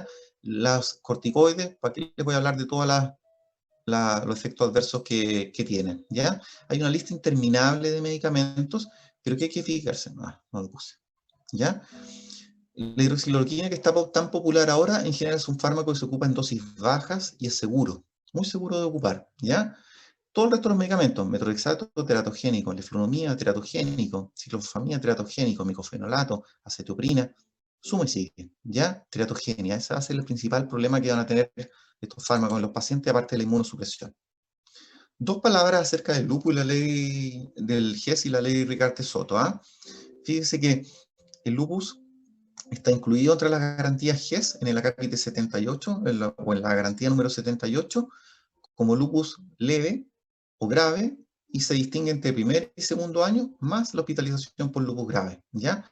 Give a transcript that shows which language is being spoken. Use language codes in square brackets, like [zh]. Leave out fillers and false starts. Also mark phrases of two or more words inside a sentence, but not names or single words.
[es] Los corticoides, ¿para qué les voy a hablar de todos los efectos adversos que tienen, ¿ya? Hay una lista interminable de medicamentos, pero que hay que fijarse, no lo puse, ¿ya? La hidroxicloroquina, que está tan popular ahora, en general es un fármaco que se ocupa en dosis bajas y es seguro, muy seguro de ocupar, ¿ya? Todo el resto de los medicamentos, metrorexato teratogénico, leflunomida teratogénico, ciclofosfamina teratogénico, micofenolato, acetoprina, suma y sigue, ¿ya? Teratogenia, ese va a ser el principal problema que van a tener estos fármacos en los pacientes, aparte de la inmunosupresión. Dos palabras acerca del lupus y la ley del GES y la ley Ricarte-Soto, ¿ah? Fíjese que el lupus está incluido entre las garantías GES en el acápite 78, o en la garantía número 78, como lupus leve o grave, y se distingue entre primer y segundo año, más la hospitalización por lupus grave, ¿ya?